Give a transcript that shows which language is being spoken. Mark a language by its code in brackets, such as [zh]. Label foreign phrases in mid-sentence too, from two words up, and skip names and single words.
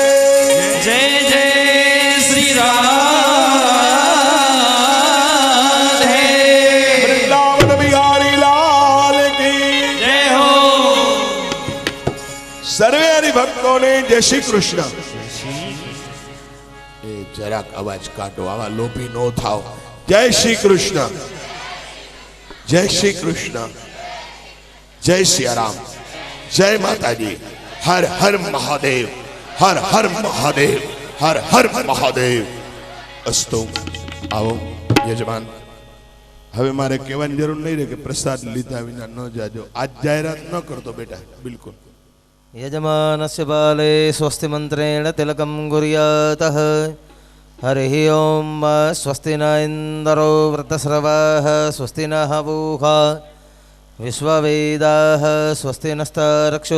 [hi] जय जय श्री राधे वृंदावन बिहारी लाल की जय हो [gu] સર્વે હરિભક્તોને જય શ્રી કૃષ્ણ એ જરાક અવાજ કાઢો આવા લોભી નો થાઓ જય શ્રી કૃષ્ણ જય શ્રી કૃષ્ણ જય સિયારામ જય માતાજી હર હર મહાદેવ હર હર મહાદેવ હર હર મહાદેવ અસ્તુ આવો યજમાન હવે મારે કહેવાની જરૂર નહીં રહે કે પ્રસાદ લીધા વિના ન જાજો આજ જાહેરાત ન કરતો બેટા બિલકુલ [sa] यजमानस्य बाले स्वस्ति मन्त्रेण तिलकं कुर्यातः हरिः ओं स्वस्ति न इन्दरो वृतस्रवाः स्वस्ति नः पूषा विश्ववेदाः स्वस्ति नस्तारक्षो